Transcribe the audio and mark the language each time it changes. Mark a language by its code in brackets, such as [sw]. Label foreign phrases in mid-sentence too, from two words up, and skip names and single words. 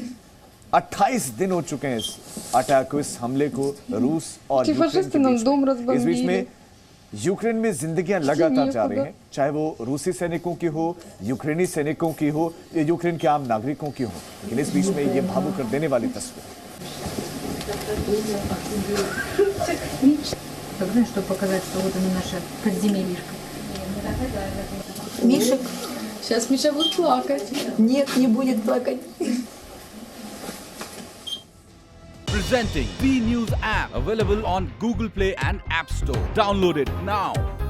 [hi] 28 दिन हो चुके हैं इस अटैक को, इस हमले को, रूस और यूक्रेन के बीच। इस बीच में यूक्रेन में जिंदगियां लगातार जा रही हैं, चाहे वो रूसी सैनिकों की हो, यूक्रेनी सैनिकों की हो या यूक्रेन के आम नागरिकों की हो। लेकिन इस बीच में ये भावुक कर देने वाली तस्वीर। [ru] Чтобы показать, что вот оно наше подземельишко. Мишек? Сейчас Миша будет плакать. Нет, не будет плакать. [en] Presenting B News app, available on Google Play and App Store. Download it now.